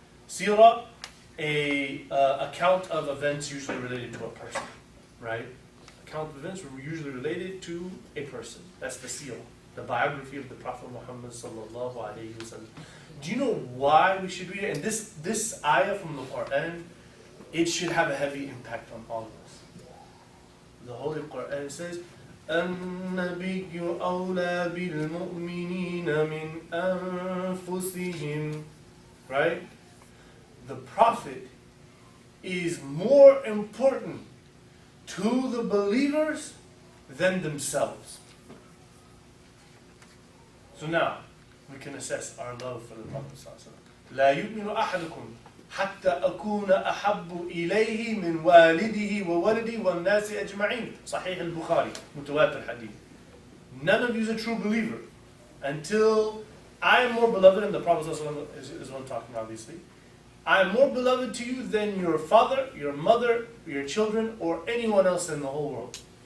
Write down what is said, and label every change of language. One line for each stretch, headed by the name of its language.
English: Seerah, a account of events usually related to a person, right? Account of events were usually related to a person. That's the seerah, the biography of the Prophet Muhammad sallallahu alaihi wasallam. Do you know why we should read it? And this ayah from the Quran, it should have a heavy impact on all of us. The Holy Quran says,
Arabic: النبي أولى بالمؤمنين من أنفسهم.
English: Right? The Prophet is more important to the believers than themselves. So now, we can assess our love for the Prophet ﷺ.
Arabic: لا يؤمن أحدكم حتى أكون أحب إليه من والده وولده والناس أجمعين. صحيح البخاري, متواتر hadith.
English: None of you is a true believer until I am more beloved, and the Prophet ﷺ is one talking obviously. I am more beloved to you than your father, your mother, your children, or anyone else in the whole world.